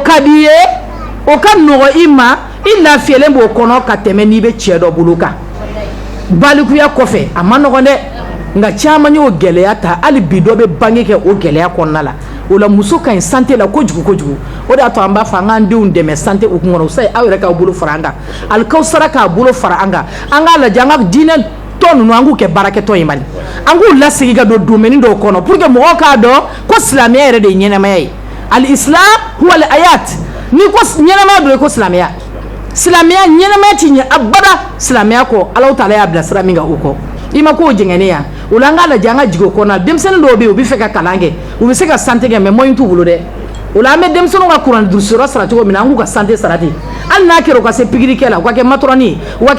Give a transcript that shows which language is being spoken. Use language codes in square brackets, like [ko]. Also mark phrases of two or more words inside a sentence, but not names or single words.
[bm] ka di ye o ka nɔgɔ i ma i lafiyalen b'o kɔnɔ ka tɛmɛ n'i bɛ cɛ dɔ bolo kan balikuya kɔfɛ a ma nɔgɔn dɛ nka caman y'o gɛlɛya ta hali bi dɔ bɛ bange kɛ o gɛlɛya kɔnɔna la o la muso ka ɲi santé la kojugu o de y'a to an b'a fɔ an k'an denw dɛmɛ santé hukumu kɔnɔ o sayi aw yɛrɛ k'aw bolo fara an kan alikawusara k'a bolo fara an kan an k'a lajɛ an ka diinɛ tɔ ninnu an k'u kɛ baarakɛtɔ ye mali an k'u lasigi ka don domaine dɔw kɔnɔ [fr] pour que [bm] mɔgɔw k'a dɔn ko silamɛya yɛrɛ de ye ɲɛnamaya ye [ar] الإسلام هو الحياة [bm] ni ko ɲɛnamaya dɔ ye ko silamɛya silamɛya ɲɛnamaya ti ɲɛ abada silamɛya kɔ Alahu Taala y'a bila sira min kan o kɔ i ma ko jɛngɛnen ya o la an k'a lajɛ an ka jigin o kɔnɔ denmisɛnnin dɔw bɛ yen u bɛ fɛ ka kalan kɛ u bɛ se ka santé kɛ mais moyen t'u bolo dɛ o la an bɛ denmisɛnninw ka kuran durusiyɔrɔ sara cogo min na an k'u ka santé sara ten hali n'a kɛra u ka se pikiri kɛ la u ka kɛ matɔrɔni ye u ka kɛ